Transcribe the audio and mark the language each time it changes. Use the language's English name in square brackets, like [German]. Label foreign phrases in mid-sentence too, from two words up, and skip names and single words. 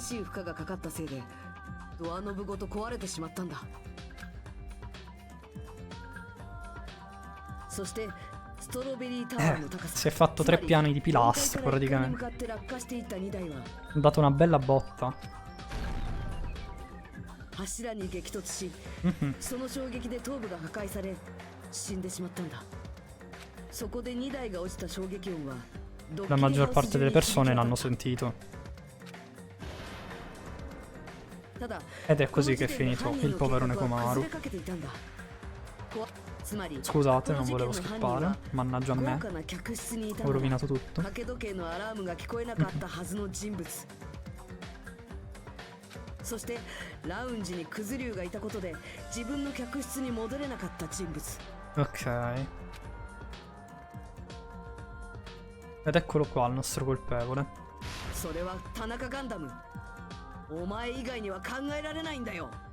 [Italian] Si è fatto 3 piani di pilastro praticamente. Ha dato una bella botta. [Japanese] 柱に激突し、その衝撃で頭部が破壊され死んでしまったんだ。そこで2台が落ちた衝撃音は [Italian] La maggior parte delle persone l'hanno sentito. Ed è così che è finito il povero Nekomaru. Scusate, non volevo scappare. Mannaggia a me. Ho rovinato tutto. [Japanese] そしてラウンジにクズ竜がいたことで自分の客室に戻れなかった人物。 [Italian] Ok. Ed eccolo qua il nostro colpevole. [Japanese] それは田中ガンダム。お前以外には考えられないんだよ。